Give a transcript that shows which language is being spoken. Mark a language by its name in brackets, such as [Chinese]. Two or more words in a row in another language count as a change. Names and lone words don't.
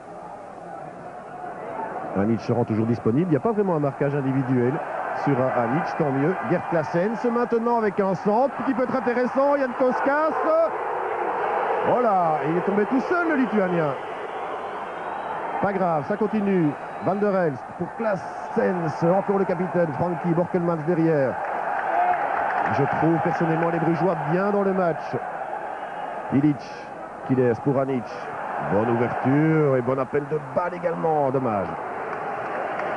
[French] Anic se rend toujours disponible. Il n'y a pas vraiment un marquage individuel sur Anic, tant mieux. Gert Claessens maintenant avec un centre qui peut être intéressant. Jan Koskas. Voilà, il est tombé tout seul le Lituanien. Pas grave, ça continue. Van der Elst pour Claessens. Encore le capitaine Frankie Borkelmans derrière. Je trouve personnellement les Brugeois bien dans le match. Ilic qui laisse pour Anic. Bonne ouverture et bon appel de balle également.